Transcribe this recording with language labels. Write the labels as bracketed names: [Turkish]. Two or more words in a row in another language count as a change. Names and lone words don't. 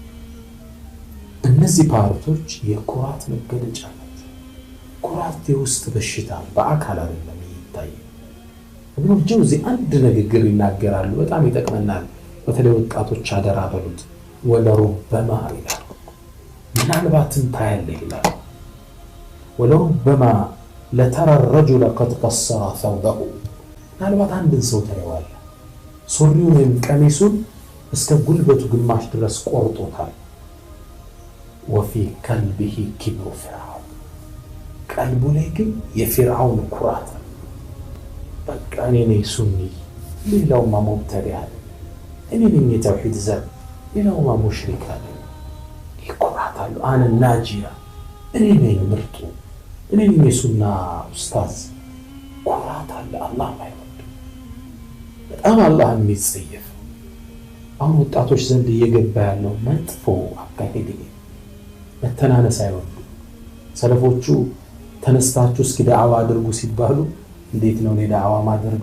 [Amharic] እነዚህ ፓርቶች የኩራት መገለጫ ናቸው። ኩራት የውስጥ በሽታ በአካል አይደለም ይታይ። ኢብኑ ጀውዚ አንድ ንግግር ይናገራሉ፣ በጣም ይጠቅመናል። በተለይ ወጣቶች አደራ በሉት። ወለሩበማ ይላሉ፣ ምናልባትም ታያለህ ይላሉ። [Arabic] ولربما لترى الرجل قد قصر ثوبه [Amharic] ምናልባት አንድን ሰው ታየዋለህ ሱሪውን ወይም ቀሚሱን እስከ ጉልበቱ ግማሽ ድረስ ቆርጦታል። [Arabic] وفي قلبه كبر فرعون [Amharic] ቀልቡ ላይ ግን የፊርዓውን ኩራት በቃ እኔ ነኝ ሱኒ ሌላውማ ሙብተዲዕ እኔ ነኝ የተውሂድ ዘብ ሌላውማ ሙሽሪክ አለ። ይኩራት አለ። [Arabic] أنا ناجية [Amharic] እኔ ነኝ ምርጡ እኔ ነኝ የሱና ኡስታዝ። ኩራት አለ። አላህ ማይወድ በጣም አላህ የሚጸየፍ አሁን ወጣቶች ዘንድ እየገባ ያለው መጥፎ አካሄድ መተናነስ አይወዱ። ሰለፎቹ ተነስታችሁ እስኪ ዳዕዋ አድርጉ ሲባሉ እንዴት ነው እኔ ዳዕዋ ማድረግ?